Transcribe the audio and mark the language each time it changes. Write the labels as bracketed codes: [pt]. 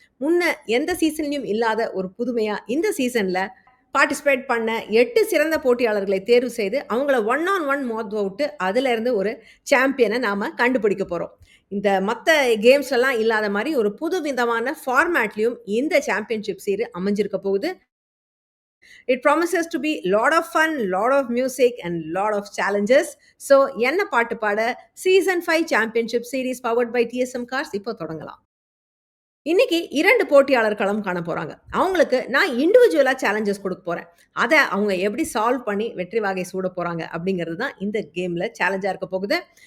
[ta] முன்ன எந்த சீசன்லயும் இல்லாத ஒரு புதுமையா இந்த சீசன்ல பார்ட்டிசிபேட் பண்ண 8 சிறந்த போட்டியாளர்களை தேர்வு செய்து அவங்கள 1-on-1 மோத விட்டு அதுல இருந்து ஒரு சாம்பியனை நாம கண்டுபிடிக்க போறோம். இந்த மத்த கேம்ஸ் எல்லாம் இல்லாத மாதிரி ஒரு புது விதமான ஃபார்மேட்லயும் இந்த சாம்பியன்ஷிப் சீரீஸ் அமைஞ்சிருக்க போகுது. [en] It promises to be lot of fun, lot of music and lot of challenges. [ta] So என்ன பாட்டு பாட season 5 championship series powered by TSM cars இப்போ தொடங்கலாம். இன்னைக்கு 2 போட்டியாளர் களம் காண போறாங்க. அவங்களுக்கு நான் இண்டிவிஜுவலா சேலஞ்சஸ் கொடுக்க போறேன். அதை அவங்க எப்படி சால்வ் பண்ணி வெற்றி வாகை சூட போறாங்க அப்படிங்கிறது தான் இந்த கேம்ல சேலஞ்சா இருக்க போகுது.